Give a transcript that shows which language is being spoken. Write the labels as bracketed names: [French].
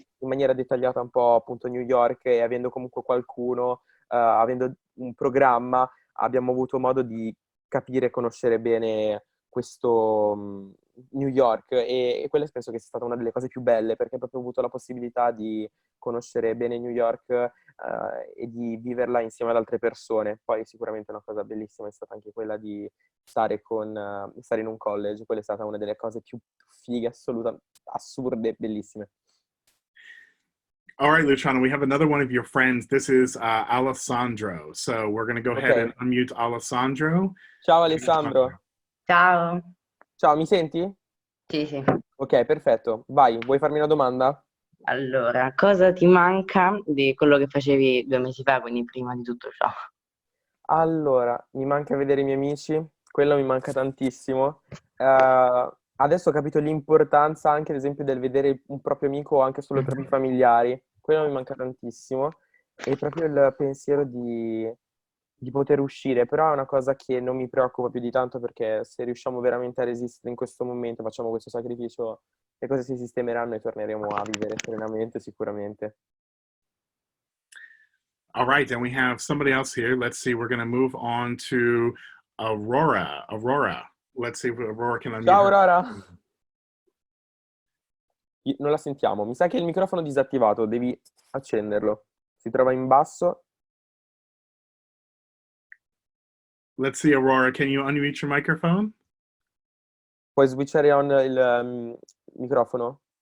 [Italian] in maniera dettagliata un po' appunto New York, e avendo comunque qualcuno, avendo un programma, abbiamo avuto modo di capire e conoscere bene questo New York, e quella penso che sia stata una delle cose più belle, perché ho proprio avuto la possibilità di conoscere bene New York e di viverla insieme ad altre persone. Poi sicuramente una cosa bellissima è stata anche quella di stare in un college. Quella è stata una delle cose più fighe, assurde, bellissime. [English] All right, Luciano, we have another one of your friends. This is Alessandro. So we're going to go ahead and unmute Alessandro. [Italian] Ciao Alessandro. Ciao. Ciao, mi senti? Sì, sì. Ok, perfetto. Vai, vuoi farmi una domanda? Allora, cosa ti manca di quello che facevi 2 mesi fa, quindi prima di tutto ciò? Allora, mi manca vedere i miei amici, quello mi manca tantissimo. Adesso ho capito l'importanza anche, ad esempio, del vedere un proprio amico o anche solo i propri familiari. Quello mi manca tantissimo. E proprio il pensiero di poter uscire, però è una cosa che non mi preoccupa più di tanto, perché se riusciamo veramente a resistere in questo momento, facciamo questo sacrificio, le cose si sistemeranno e torneremo a vivere serenamente sicuramente. [English] All right, then we have somebody else here. Let's see, we're going to move on to Aurora. Aurora. Let's see if Aurora can unmute [Italian] Ciao [English] her. [Italian] Aurora. Non la sentiamo. Mi sa che il microfono è disattivato, devi accenderlo. Si trova in basso. [English] Let's see, Aurora, can you unmute your microphone? [Italian] Puoi switchare on il microfono?